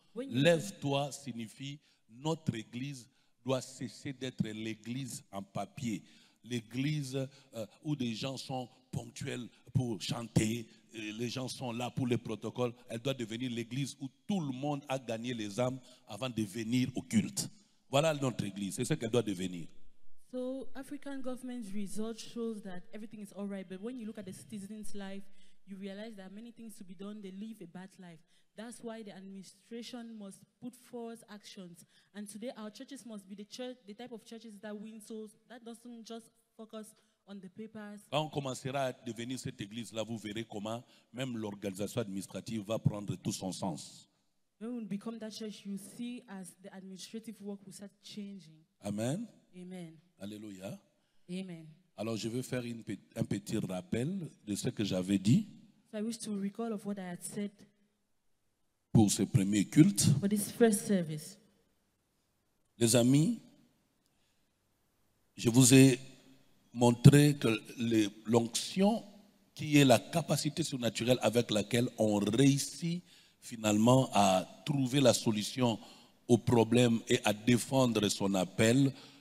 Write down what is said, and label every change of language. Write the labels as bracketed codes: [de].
[fr] Lève-toi signifie notre église doit cesser d'être l'église en papier. L'église où des gens sont ponctuels pour chanter, les gens sont là pour les protocoles. Elle doit devenir l'église où tout le monde a gagné les âmes avant de venir au culte. Voilà notre église, c'est ce qu'elle doit devenir. [en] So African government's result shows that everything is all right, but when you look at the citizens' life, you realize there are many things to be done. They live a bad life. That's why the administration must put forth actions. And today our churches must be the type of churches that win souls, that doesn't just focus on the papers. [fr] Quand on commencera à devenir cette église-là, vous verrez comment même l'organisation administrative va prendre tout son sens. [en] When we become that church, you see as the administrative work will start changing. Amen. Amen. Alléluia. Amen. [fr] Alors je vais faire un petit rappel de ce que j'avais dit. [en] So I wish to recall of what I had said [fr] pour ce premier culte. [en] For this first service. [fr] Les amis, je vous ai montré que l'onction qui est la capacité surnaturelle avec laquelle on réussit finalement à trouver la solution au problème et à défendre son appel.